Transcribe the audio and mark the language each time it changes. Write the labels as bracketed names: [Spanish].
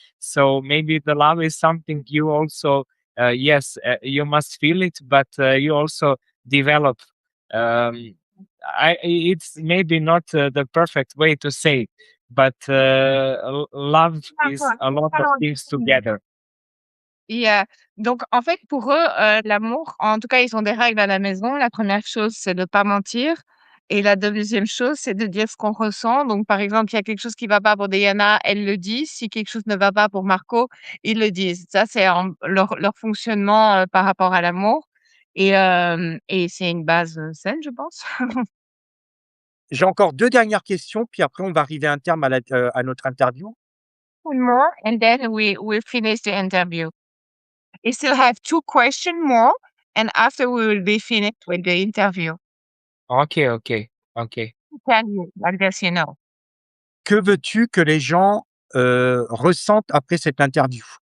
[English] So maybe the love is something you also, yes, you must feel it, but you also develop. Um, it's maybe not the perfect way to say it, but love is a lot of things together. Yeah. [French] Donc, en fait, pour eux, l'amour, en tout cas, ils ont des règles à la maison. La première chose, c'est de pas mentir. Et la deuxième chose, c'est de dire ce qu'on ressent. Donc, par exemple, il y a quelque chose qui va pas pour Dejana, elle le dit. Si quelque chose ne va pas pour Marco, ils le disent. Ça, c'est leur fonctionnement par rapport à l'amour. Et c'est une base saine, je pense. J'ai encore 2 dernières questions, puis après on va arriver à un terme à notre interview. [English] One more, and then we'll finish the interview. I still have 2 questions more, and after we will be finished with the interview. Okay. Tell you, I guess you know. [French] Que veux-tu que les gens, ressentent après cette interview?